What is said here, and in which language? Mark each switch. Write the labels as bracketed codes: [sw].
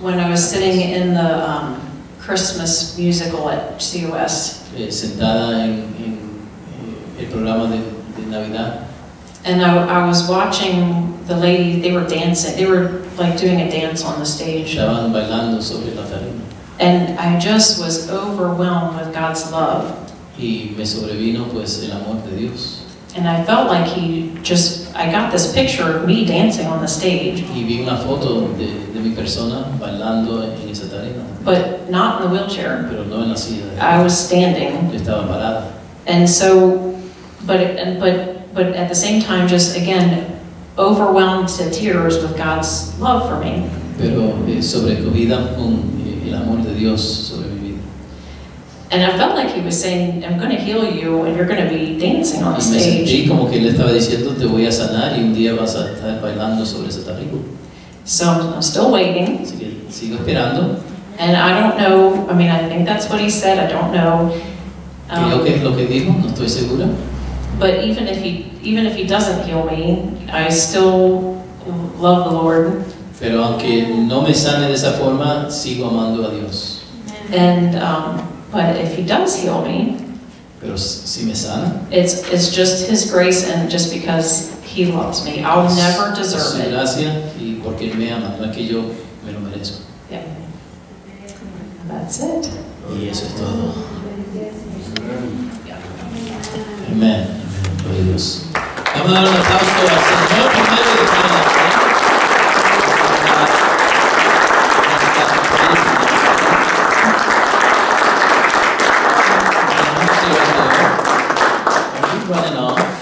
[en] when I was sitting in the Christmas musical at COS, [es] sentada en el programa de Navidad, [en] And I was watching the lady, they were dancing, they were like doing a dance on the stage. [es] Estaban bailando sobre la tarima. [en] And I just was overwhelmed with God's love. [es] Y me sobrevino pues el amor de Dios. [en] And I felt like I got this picture of me dancing on the stage. [es] Y vi una foto de mi persona bailando en esa tarima. [en] But not in the wheelchair. [es] Pero no en la silla. [en] I was standing. [es] Yo estaba parada. [en] And so, but at the same time, just again, overwhelmed to tears with God's love for me. [es] Pero sobrecogida con el amor de Dios sobre mi vida. [en] And I felt like he was saying, I'm going to heal you and you're going to be dancing on the [es] Y me [en] stage. [es] sentí como que él estaba diciendo, te voy a sanar y un día vas a estar bailando sobre esa tarima. [en] So I'm still waiting. [es] Así que sigo esperando. [en] And I don't know, I mean, I think that's what he said, I don't know. [es] Creo que es lo que dijo, no estoy segura. [en] But even if he doesn't heal me, I still love the Lord. [es] Pero aunque no me sane de esa forma, sigo amando a Dios. [en] And but if he does heal me, [es] pero si me sana, [en] it's just his grace and just because he loves me. I'll never deserve [es] su [en] it. [es] gracia y porque me ama, no es que yo me lo merezco. [en] Yeah. That's it. [es] Y eso es todo. Amén. Gloria a Dios. Vamos a dar un aplauso al Señor primero y después a la [en] running off.